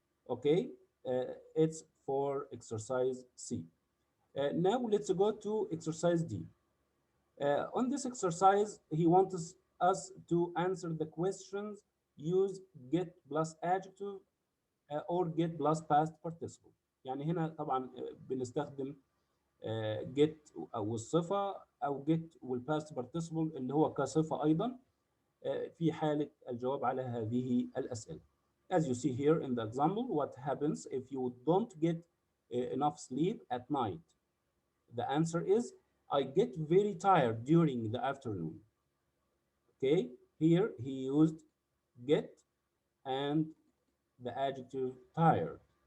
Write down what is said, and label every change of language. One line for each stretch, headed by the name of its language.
English: Okay, it's for exercise C. Now let's go to exercise D. On this exercise, he wants us to answer the questions, use get plus adjective or get plus past participle.
Arabic: يعني هنا طبعا بنستخدم get والصفة أو get والpast participle اللي هو كصفة أيضا في حالة الجواب على هذه الأسئلة.
English: As you see here in the example, what happens if you don't get enough sleep at night? The answer is, I get very tired during the afternoon. Okay, here he used get and the adjective tired.